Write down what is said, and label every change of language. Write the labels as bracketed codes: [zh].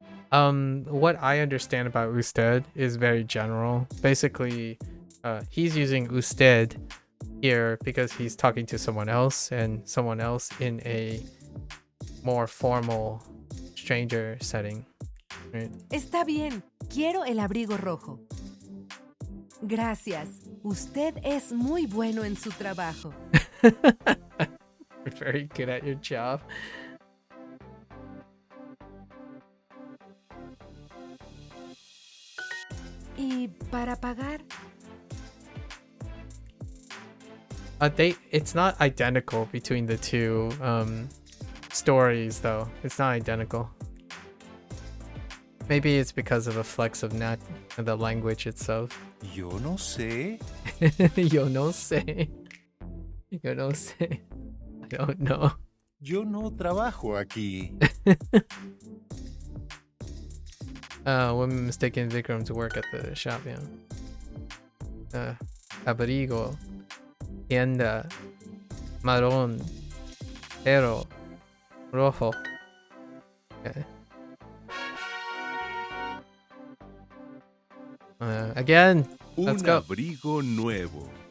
[en] What I understand about usted is very general. Basically, he's using usted here because he's talking to someone else, and someone else in a more formal stranger setting, right? [es] Está bien. Quiero el abrigo rojo. Gracias. Usted es muy bueno en su trabajo. [en] You're very good at your job. [es] ¿Y para pagar? [en] It's not identical between the two stories, though. It's not identical. Maybe it's because of a flex of the language itself. [es] Yo no sé. Yo no sé. Yo no sé. [en] I don't know. [es] Yo no trabajo aquí. [en] Women mistaken Vikram to work at the shop, yeah. [es] abrigo, tienda, marrón, pero, rojo. [en] Okay. Again, let's [es] Un [en] go. [es] abrigo nuevo.